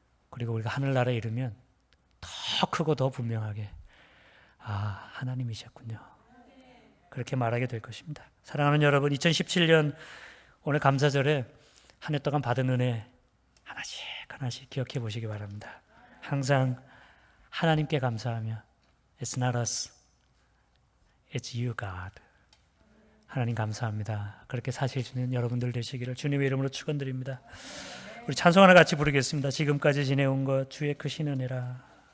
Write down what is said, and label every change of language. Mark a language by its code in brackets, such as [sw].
[ko] 그리고 우리가 하늘나라에 이르면 더 크고 더 분명하게 아, 하나님이셨군요. 그렇게 말하게 될 것입니다. 사랑하는 여러분, 2017년 오늘 감사절에 한 해 동안 받은 은혜 하나씩 하나씩 기억해 보시기 바랍니다. 항상 하나님께 감사하며 [en] It's not us, it's you, God. [ko] 하나님 감사합니다. 그렇게 사실 수 있는 여러분들 되시기를 주님의 이름으로 축원드립니다. 우리 찬송 하나 같이 부르겠습니다. 지금까지 지내온 것 주의 크신 은혜라.